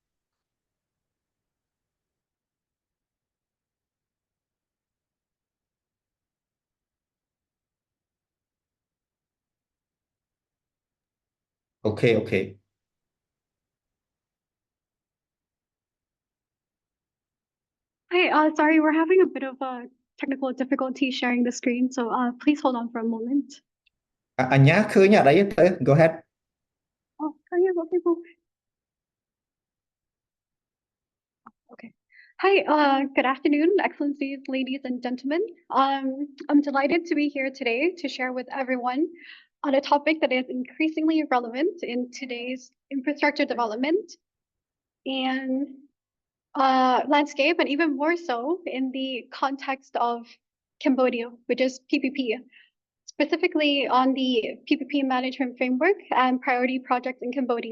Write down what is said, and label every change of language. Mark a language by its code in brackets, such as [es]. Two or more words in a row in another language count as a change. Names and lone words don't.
[en] Okay. Hi, sorry, we're having a bit of a technical difficulty sharing the screen, so please hold on for a moment. [km] អញ្ញាឃើញអត់អីទៅ [en] go ahead. Oh, okay, cool. Okay. Hi, good afternoon, Excellencies, ladies and gentlemen. I'm delighted to be here today to share with everyone on a topic that is increasingly relevant in today's infrastructure development and landscape, and even more so in the context of Cambodia, which is PPP, specifically on the PPP management framework and priority projects in Cambodia.